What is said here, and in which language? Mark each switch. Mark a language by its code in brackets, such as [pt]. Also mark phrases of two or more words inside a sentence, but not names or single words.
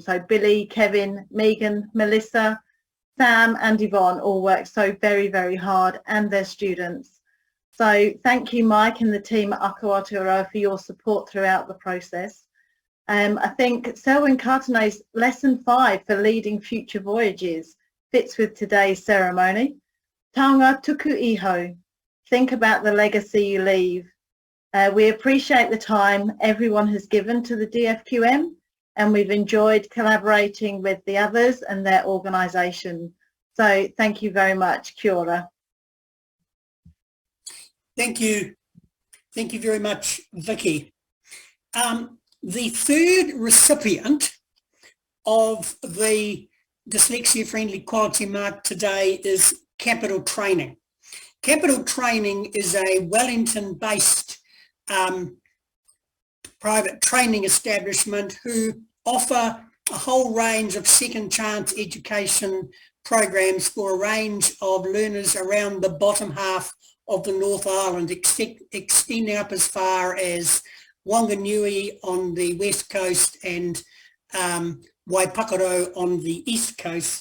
[en] So Billy, Kevin, Megan, Melissa, Sam and Yvonne all work so very, very hard, and their students. So thank you, Mike and the team at Ako Aotearoa, for your support throughout the process. I think Selwyn Cartonet's lesson 5 for leading future voyages fits with today's ceremony. [mi] Taonga tuku iho. [en] Think about the legacy you leave. We appreciate the time everyone has given to the DFQM, and we've enjoyed collaborating with the others and their organisation. So thank you very much. [mi] Kia ora. [en] Thank you. Thank you very much, Vicky. The third recipient of the Dyslexia Friendly Quality Mark today is Capital Training. Capital Training is a Wellington-based private training establishment who offer a whole range of second chance education programs for a range of learners around the bottom half of the North Island, extending up as far as Wanganui on the west coast and Waipakaro on the east coast.